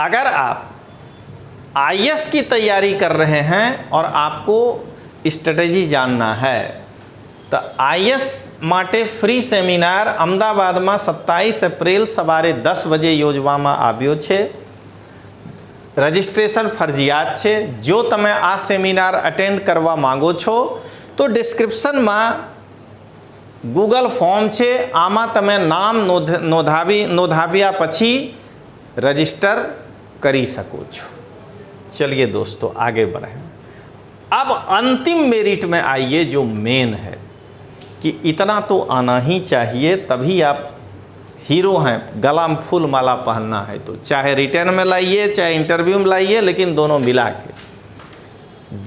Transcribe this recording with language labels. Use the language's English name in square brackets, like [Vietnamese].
[Hindi] अगर आप आईएएस की तैयारी कर रहे हैं और आपको स्ट्रेटेजी जानना है तो आईएएस [Gujarati] माटे फ्री सेमिनार अहमदाबादમાં 27 એપ્રિલ સવારે 10 વાગે યોજવામાં આવ્યો છે। રજિસ્ટ્રેશન ફરજિયાત છે। જો તમે આ સેમિનાર અટેન્ડ કરવા માંગો છો તો ડિસ્ક્રિપ્શનમાં ગૂગલ ફોર્મ છે, આમાં તમે નામ નોંધાવ્યા પછી રજિસ્ટર કરી શકો છો। [Hindi] चलिए दोस्तों आगे बढ़ें। अब अंतिम मेरिट में आइए, जो मेन है कि इतना तो आना ही चाहिए, तभी आप हीरो हैं। गला में फूल माला पहनना है तो चाहे रिटर्न में लाइए चाहे इंटरव्यू में लाइए, लेकिन दोनों मिला के।